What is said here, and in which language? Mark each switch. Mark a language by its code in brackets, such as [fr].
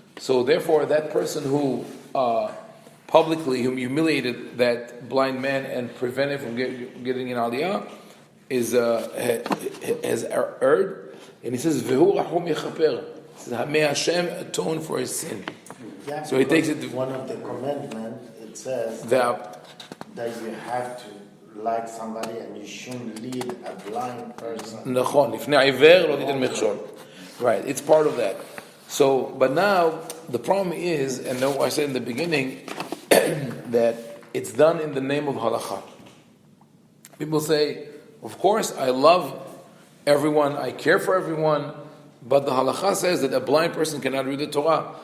[en] So therefore, that person who publicly humiliated that blind man and prevented him from getting an Aliyah has erred. And he says, [he] "Vehu rachum yechaper." [en] May Hashem atone for his sin. Yeah, so he takes it to one of the commandments. It says that you have to like somebody and you shouldn't lead a blind person. [he] נכון, לפני העיוור לא תיתן מכשול. [en] Right, it's part of that. So, but now the problem is, and I said in the beginning, that it's done in the name of halakha. People say, of course, I love everyone, I care for everyone, but the halakha says that a blind person cannot read the Torah.